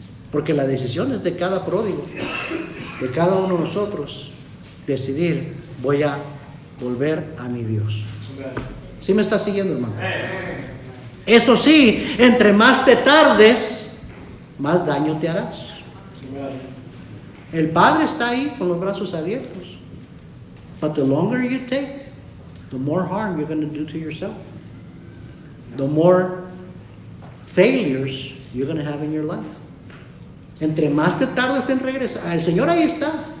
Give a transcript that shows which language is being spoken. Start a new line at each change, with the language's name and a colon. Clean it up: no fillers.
Spanish: Porque la decisión es de cada pródigo, de cada uno de nosotros, decidir, voy a volver a mi Dios. ¿Sí me estás siguiendo, hermano? Eso sí, entre más te tardes, más daño te harás. El Padre está ahí con los brazos abiertos.
English: But the longer you take, the more harm you're going to do to yourself. The more failures you're going to have in your life.
Spanish: Entre más te tardes en regresar, el Señor ahí está.